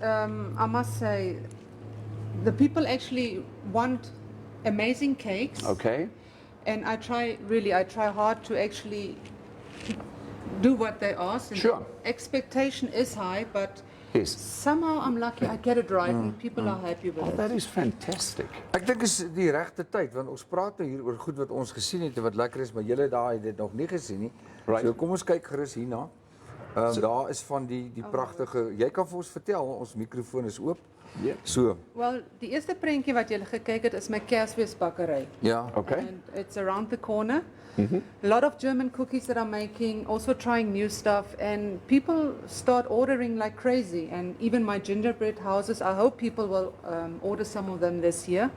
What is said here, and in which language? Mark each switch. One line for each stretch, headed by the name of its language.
English: I must say, the people actually want amazing cakes. Okay. And I try hard to actually do what they ask. And Sure. the expectation is high, but Yes. somehow I'm lucky I get it right and people are happy with it. That is fantastic.
Afrikaans: Ek dink is die regte tyd, want ons praat nou hier oor goed wat ons gesien het en wat lekker is, maar julle daai het dit nog nie gesien nie.
English: Right.
Afrikaans: So kom ons kyk gerus hierna. Daar is van die pragtige, jy kan vir ons vertel, ons mikrofoon is oop.
English: Yeah. So,
Afrikaans: Well, die eerste prentjie wat julle gekyk het is my Kersfeesbakkery. ja.
English: Okay. And it's around the corner. A lot of German cookies that I'm making, also trying new stuff, and people start ordering like crazy. And even my gingerbread houses, I hope people will order some of them this year